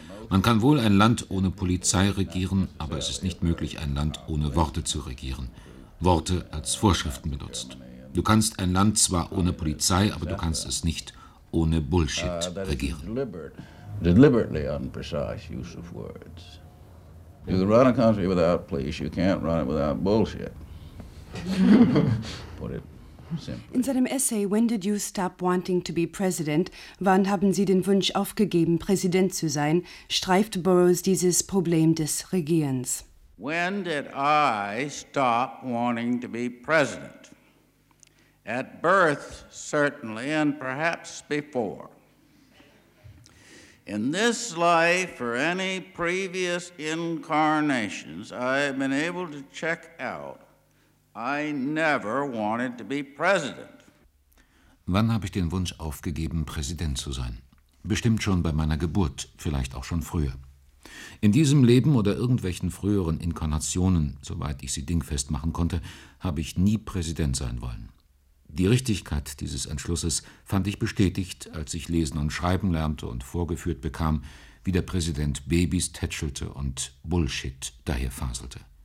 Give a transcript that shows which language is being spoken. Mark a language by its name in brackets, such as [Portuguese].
[German] Man kann wohl ein Land ohne Polizei regieren, aber es ist nicht möglich, ein Land ohne Worte zu regieren. Worte als Vorschriften benutzt. Du kannst ein Land zwar ohne Polizei, aber du kannst es nicht ohne Bullshit regieren. [English] Deliberately unprecise use of words. You can run a country without police, you can't run it without bullshit. Put it simply. [German] In seinem Essay When Did You Stop Wanting to Be President? Wann haben Sie den Wunsch aufgegeben, Präsident zu sein? Streift Burroughs dieses Problem des Regierens. [English] When did I stop wanting to be president? At birth, certainly, and perhaps before. In this life, or any previous incarnations I have been able to check out, I never wanted to be president. [German] Wann habe ich den Wunsch aufgegeben, Präsident zu sein? Bestimmt schon bei meiner Geburt, vielleicht auch schon früher. In diesem Leben oder irgendwelchen früheren Inkarnationen, soweit ich sie dingfest machen konnte, habe ich nie Präsident sein wollen. Die Richtigkeit dieses Entschlusses fand ich bestätigt, als ich lesen und schreiben lernte und vorgeführt bekam, wie der Präsident Babys tätschelte und Bullshit daherfaselte.